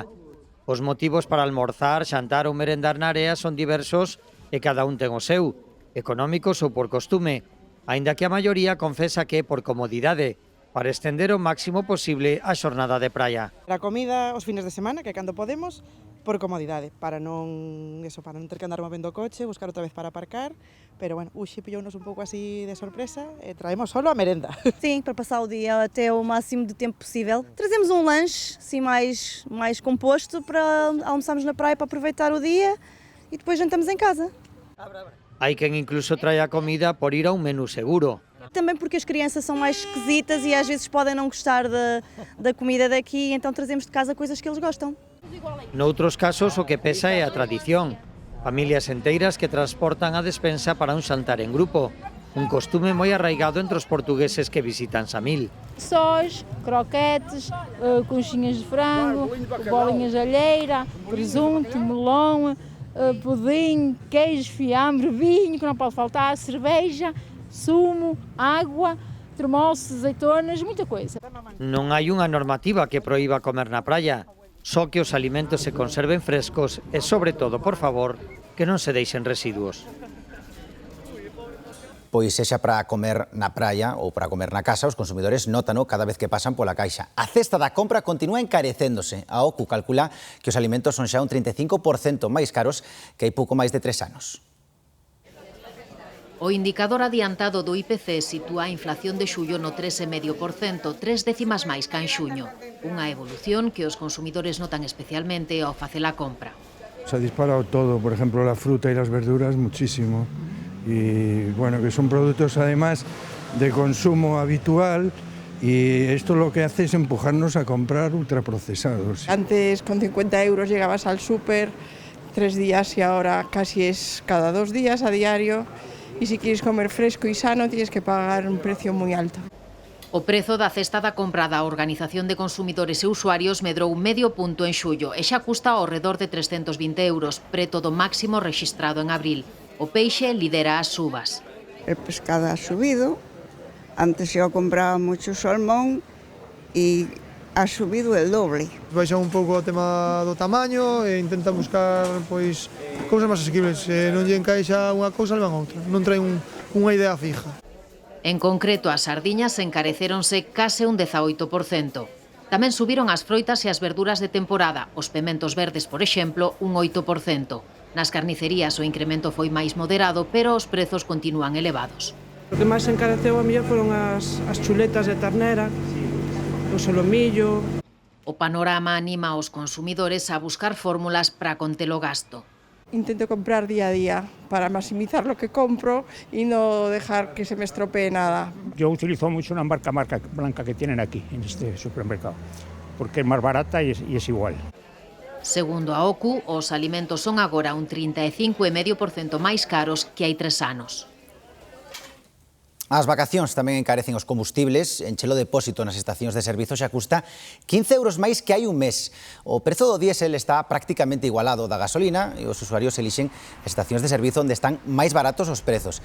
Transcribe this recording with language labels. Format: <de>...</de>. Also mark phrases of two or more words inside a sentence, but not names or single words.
<gl>Os motivos para almorzar, xantar ou merendar na area son diversos e cada un ten o seu, económicos ou por costume, aínda que a maioría confesa que é por comodidade, para estender o máximo posible a xornada de praia. A comida os fines de semana, que cando podemos, por comodidade, para non ter que andar movendo o coche, buscar outra vez para aparcar, pero bueno, hoxe pillou-nos un pouco así de sorpresa e traemos solo a merenda.</gl> <pt>Sim, para passar o dia até o máximo de tempo possível. Trazemos um lanche, assim, mais composto, para almoçarmos na praia para aproveitar o dia e depois jantamos em casa.</pt> <gl>Hai quen incluso trae a comida por ir a un menú seguro.</gl> <pt>Também porque as crianças são mais esquisitas e às vezes podem não gostar da comida daqui, então trazemos de casa coisas que eles gostam.</pt> <gl>Noutros casos o que pesa é a tradición. Familias enteiras que transportan a despensa para un xantar en grupo, un costume moi arraigado entre os portugueses que visitan Samil.</gl> <pt>Sós, croquetes, conchinhas de frango, bolinhas de alheira, presunto, melão, pudim, queijo, fiambre, vinho, que não pode faltar, cerveja, sumo, água, termossos, azeitonas, muita coisa.</pt> <gl>Non hai unha normativa que proíba comer na praia, só que os alimentos se conserven frescos e, sobre todo, por favor, que non se deixen residuos. Pois sexa para comer na praia ou para comer na casa, os consumidores nótano cada vez que pasan pola caixa. A cesta da compra continúa encarecéndose. A OCU calcula que os alimentos son xa un 35% máis caros que hai pouco máis de 3 anos. O indicador adiantado do IPC sitúa a inflación de xullo no 3,5%, 3 décimas máis ca en xuño. Unha evolución que os consumidores notan especialmente ao facer a compra.</gl> <es>Se ha disparado todo, por ejemplo, la fruta y las verduras, muchísimo. Y bueno, que son productos además de consumo habitual y esto lo que hace es empujarnos a comprar ultraprocesados. Antes con 50 euros llegabas al súper 3 días y ahora casi es cada 2 días a diario y si quieres comer fresco y sano tienes que pagar un precio muy alto.</es> <gl>O prezo da cesta da compra da Organización de Consumidores e Usuarios medrou medio punto en xullo e xa custa ao redor de 320 euros, preto do máximo rexistrado en abril. O peixe lidera as subas.</gl> <es>El pescado ha subido, antes yo compraba mucho salmón e ha subido el doble.</es> <gl>Baixa un pouco o tema do tamaño e intenta buscar pois cousas máis asequibles. Se non lle encaixa unha cousa, levan outra. Non traen unha idea fija. En concreto, as sardiñas encarecéronse case un 18%. Tamén subiron as froitas e as verduras de temporada, os pementos verdes, por exemplo, un 8%. Nas carnicerías o incremento foi máis moderado, pero os prezos continúan elevados. O que máis encareceu a mellor foron as chuletas de ternera, o solomillo. O panorama anima aos consumidores a buscar fórmulas para conter o gasto.</gl> <es>Intento comprar día a día para maximizar lo que compro y no dejar que se me estropee nada. Yo utilizo mucho una marca blanca que tienen aquí, en este supermercado, porque es más barata y es igual.</es> <gl>Segundo a OCU, os alimentos son agora un 35,5% máis caros que hai 3 anos. As vacacións tamén encarecen os combustibles. Enche o depósito nas estacións de servizo xa custa 15 euros máis que hai un mes. O prezo do diésel está prácticamente igualado da gasolina e os usuarios elixen estacións de servizo onde están máis baratos os prezos.</gl>